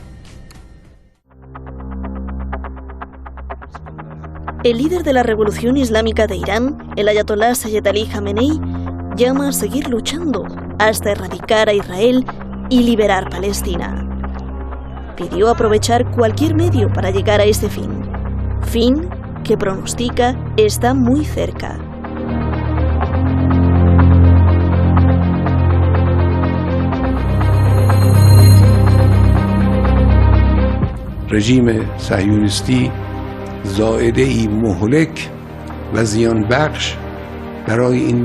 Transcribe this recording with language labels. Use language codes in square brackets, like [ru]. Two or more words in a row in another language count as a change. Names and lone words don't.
[es] El líder de la revolución islámica de Irán, el ayatolá Sayyed Ali Khamenei, llama a seguir luchando hasta erradicar a Israel y liberar Palestina. Pidió aprovechar cualquier medio para llegar a ese fin que pronostica está muy cerca. [fa] رژیم صهیونیستی زائده‌ای مهلک و زیان بخش برای این